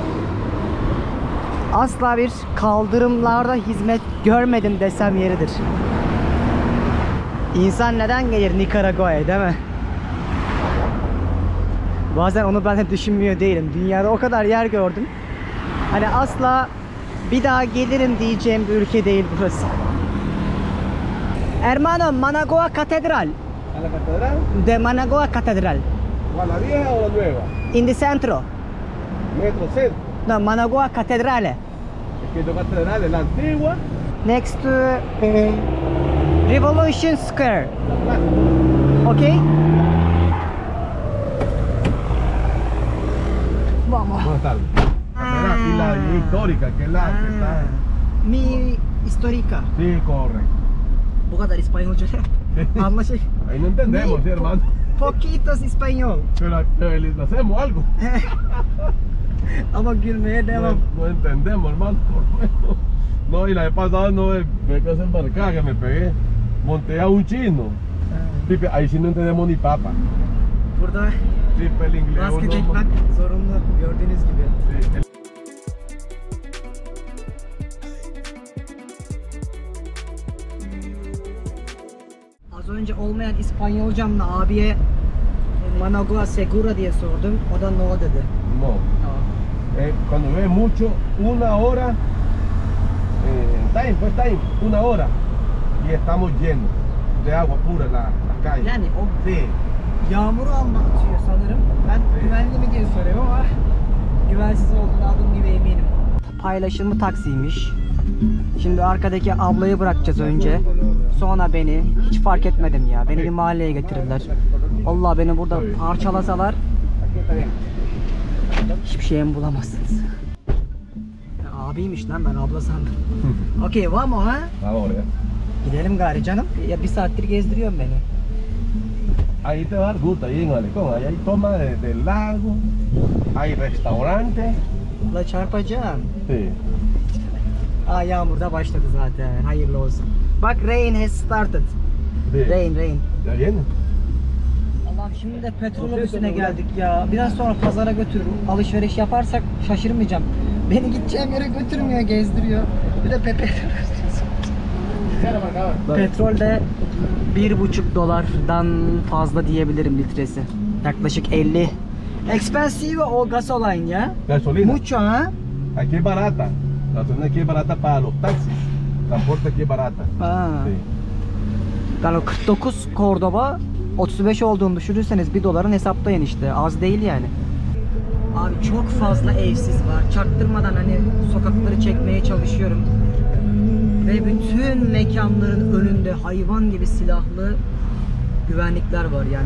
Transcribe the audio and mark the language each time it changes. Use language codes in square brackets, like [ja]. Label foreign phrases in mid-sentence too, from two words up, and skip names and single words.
[tr] Asla bir kaldırımlarda hizmet görmedim desem yeridir. İnsan neden gelir Nikaragua'ya, değil mi? Bazen onu ben de düşünmüyor değilim. Dünyada o kadar yer gördüm. Hani asla bir daha gelirim diyeceğim bir ülke değil burası. [es] Hermano, Managua Catedral. ¿A la catedral? De Managua Catedral. ¿A la vieja o la nueva? [en] In the centro. [es] Metro Centro. No, Managua Catedrale. Es que la catedral es la antigua. [en] Next to Revolution Square. [es] La clásica. Okay? Vamos. ¿Dónde está? Catedral y la histórica, que es la que está. Mi histórica. Sí, correcto. [tr] Bu kadar İspanyolca anlaşılıyor. [es] Ahí no entendemos, sí, hermano. Poquitos español. Pero les hacemos algo. [tr] Ama gülmeye devam. [es] No entendemos, hermano. No, y la vez pasada no ve que esa embarcada que me pegué. Monté a un chino. Pipe, ahí sí no entendemos ni papa. [tr] Burada [es] Pipe, el inglés. [tr] maske [es] uno- [tr] takmak zorunlu gördüğünüz gibi. [es] Sí, el- [tr] Az önce olmayan İspanyolcamla abiye Managua Segura diye sordum. O da no dedi. [es] No. Cuando llueve mucho, una hora, time, pues time, una hora, y estamos llenos de agua pura las calles. [tr] Yani o [es] Sí, [tr] yağmuru anlatıyor sanırım. Ben güvenli mi diye soruyorum ama güvensiz olduğunu adım gibi eminim. Paylaşımlı taksiymiş. Şimdi arkadaki ablayı bırakacağız önce. Sonra beni. Hiç fark etmedim ya. Beni bir mahalleye getirdiler. Allah beni burada parçalasalar hiçbir şeyimi bulamazsınız. Ya, abiymiş lan, ben abla sandım. [en] Okey, [es] vamos ha? ahora ya. [tr] Gidelim gari canım. Ya bir saattir gezdiriyorsun beni. [es] Ahí te va a dar gusto, ahí en Malecón, ahí hay toma del lago, hay restaurantes. [tr] La çarpacağım. [es] Sí. [tr] Aa, yağmur da başladı zaten. Hayırlı olsun. Bak, [en] rain has started. [es] Sí. [en] Rain. [es] Ya viene. [tr] Allah Şimdi de petrol ofisine geldik ya. Biraz sonra pazara götürürüm. Alışveriş yaparsak şaşırmayacağım. Beni gideceğim yere götürmüyor, gezdiriyor. Bir de petrol de 1,5 dolardan fazla diyebilirim litresi. Yaklaşık 50. [en] Expensive o gasoline ya. [es] Gasolina. Mucho ha? Aquí es barata. La gasolina aquí es barata para los taxis. Transporte aquí es barata. Ha. Sí. [tr] Yani 49 Cordoba 35 olduğunu düşünürseniz 1 doların hesaplayın işte. Az değil yani. Abi çok fazla evsiz var. Çaktırmadan hani sokakları çekmeye çalışıyorum. Ve bütün mekanların önünde hayvan gibi silahlı güvenlikler var yani.